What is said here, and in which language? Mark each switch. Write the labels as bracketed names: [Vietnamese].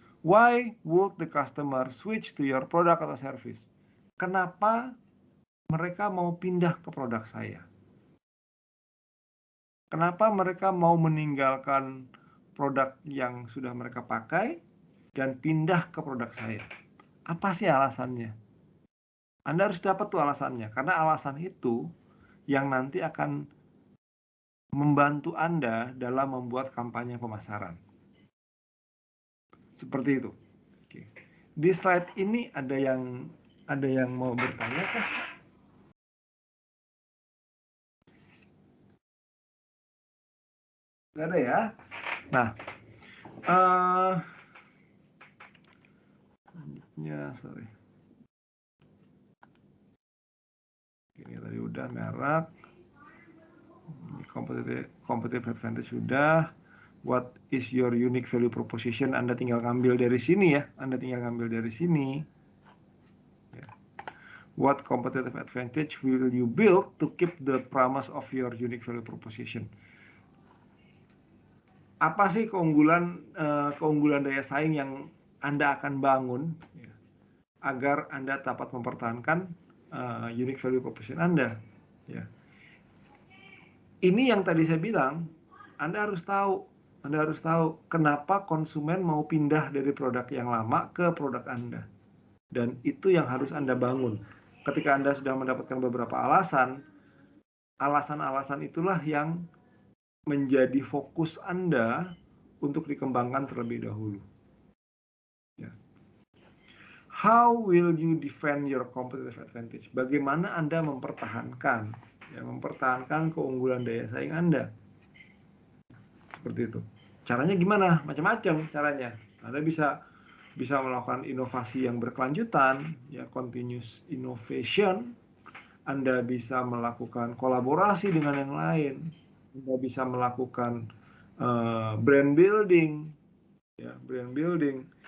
[English] Why would the customer switch to your product [Indonesian] atau [English] service? [Indonesian] Kenapa mereka mau pindah ke produk saya? Kenapa mereka mau meninggalkan produk yang sudah mereka pakai dan pindah ke produk saya? Apa sih alasannya? Anda harus dapat tuh alasannya, karena alasan itu yang nanti akan membantu Anda dalam membuat kampanye pemasaran. Seperti itu. Oke. Di slide ini ada yang mau bertanya kah? Nggak ada ya. Nah, selanjutnya, sorry. Ini tadi udah merek. Competitive advantage sudah. [English] What is your unique value proposition? [Indonesian] Anda tinggal ngambil dari sini ya. Anda tinggal ngambil dari sini. Ya. [English] What competitive advantage will you build to keep the promise of your unique value proposition? [Indonesian] Apa sih keunggulan daya saing yang Anda akan bangun ya, agar Anda dapat mempertahankan unique value proposition Anda? Ya. Ini yang tadi saya bilang, Anda harus tahu kenapa konsumen mau pindah dari produk yang lama ke produk Anda. Dan itu yang harus Anda bangun. Ketika Anda sudah mendapatkan beberapa alasan itulah yang menjadi fokus Anda untuk dikembangkan terlebih dahulu. Ya. [English] How will you defend your competitive advantage? [Indonesian] Bagaimana Anda mempertahankan keunggulan daya saing Anda? Seperti itu. Caranya gimana? Macam-macam caranya. Anda bisa melakukan inovasi yang berkelanjutan, ya, continuous innovation. Anda bisa melakukan kolaborasi dengan yang lain. Anda bisa melakukan brand building, ya, brand building.